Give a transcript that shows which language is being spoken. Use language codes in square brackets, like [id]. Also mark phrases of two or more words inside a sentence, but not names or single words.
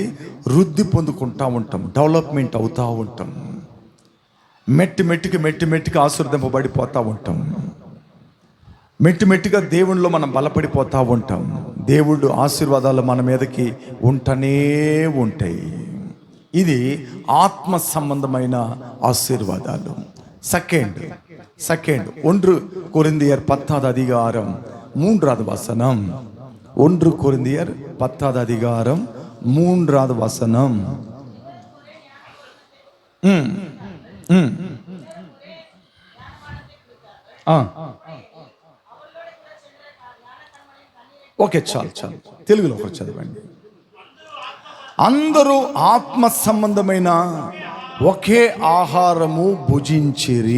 [te] వృద్ధి పొందుకుంటా ఉంటాం, డెవలప్మెంట్ అవుతూ ఉంటాం, మెట్టికి ఆశీర్వదింపబడిపోతూ ఉంటాం, మెట్టిగా దేవునిలో మనం బలపడిపోతూ ఉంటాం. దేవుడు ఆశీర్వాదాలు మన మీదకి ఉంటనే ఉంటాయి. ఇది ఆత్మ సంబంధమైన ఆశీర్వాదాలు. [ta] సెకండ్ 1 కొరింథియర్ 10வது அதிகாரம் 3வது வசனம். 1 கொரிந்தியர் 10வது அதிகாரம் 3வது வசனம். [te] ఓకే, చాలు తెలుగులో ఒకటి చదవండి. అందరూ ఆత్మ సంబంధమైన ఒకే ఆహారము భుజించిరి.